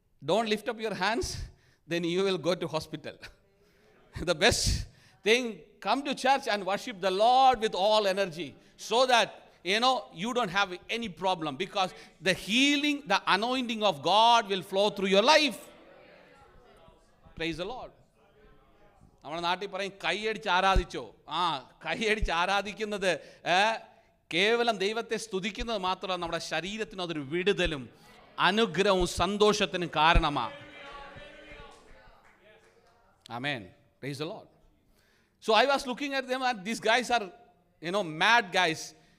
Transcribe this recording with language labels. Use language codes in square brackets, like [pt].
[en] Don't lift up your hands, then you will go to hospital. The best thing, come to church and worship the Lord with all energy, so that you don't have any problem, because the healing, the anointing of God will flow through your life. Praise the Lord. [ml] നമ്മുടെ നാട്ടിൽ പറയും കൈയടിച്ച് ആരാധിച്ചോ. കൈയടിച്ച് ആരാധിക്കുന്നത് കേവലം ദൈവത്തെ സ്തുതിക്കുന്നത് മാത്രമല്ല, നമ്മുടെ ശരീരത്തിന് അതൊരു വിടുതലും അനുഗ്രഹവും സന്തോഷത്തിനും കാരണമാണ്. [en] Amen. Praise the Lord. So I was looking at them, and these guys are, mad guys.